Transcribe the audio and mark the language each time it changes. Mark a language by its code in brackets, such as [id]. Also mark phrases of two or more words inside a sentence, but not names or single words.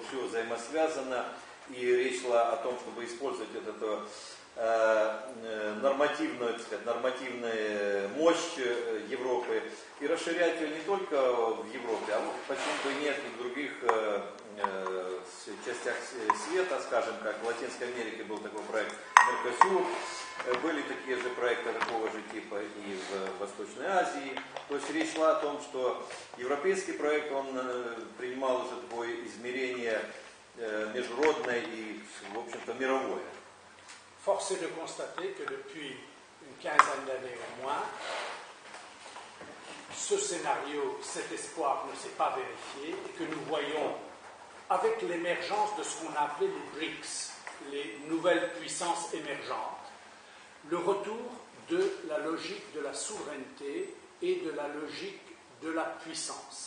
[ru] все взаимосвязано, и речь шла о том, чтобы использовать вот эту нормативную, так сказать, нормативную мощь Европы и расширять ее не только в Европе, а почему бы и нет и в других частях света, скажем, как в Латинской Америке был такой проект Меркосур, были такие же проекты такого же типа и в Восточной Азии. То есть речь шла о том, что европейский проект, он принимал уже такое измерение международное и, в общем-то, мировое. [fr] Force est de constater que depuis une quinzaine d'années au moins, ce scénario, cet espoir ne s'est pas vérifié et que nous voyons, avec l'émergence de ce qu'on a appelé les BRICS, les nouvelles puissances émergentes, le retour de la logique de la souveraineté et de la logique de la puissance.